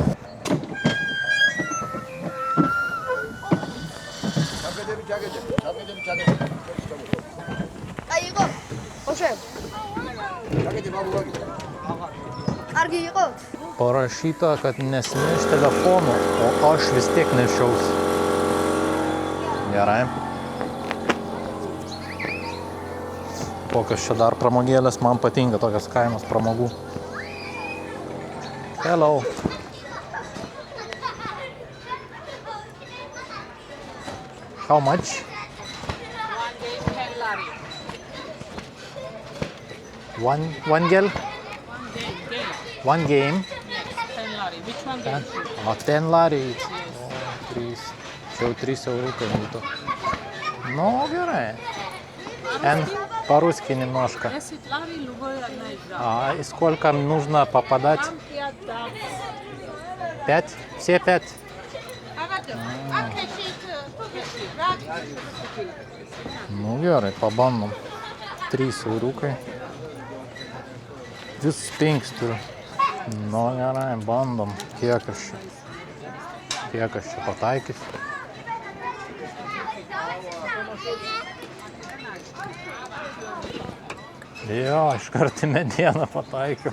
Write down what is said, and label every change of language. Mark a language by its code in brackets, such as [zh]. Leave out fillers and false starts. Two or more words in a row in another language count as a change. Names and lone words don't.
[lt] Parašyta, kad nesineš telefonų, o aš vis tiek nešiausi. Gerai. Kokios čia dar pramogėlės, man patinka tokios kainos pramogų. [en] Hello. How much? One gel? One game? Yes, 10 lari. Which one game? 10 lari. 3. [lt] Čia jau 3 eurukai būtų. Ну, gerai. [ru] По-русски немножко. 10 лари, любой одна игра. А и сколько нужно попадать? Там 5 дам. 5? Все 5? Ну, [lt] gerai, pabandom. 3 euriukai. Visus 5 turiu. Nu gerai, bandom. Kiek aš čia pataikysiu. Jo, iškart į medieną pataikiau.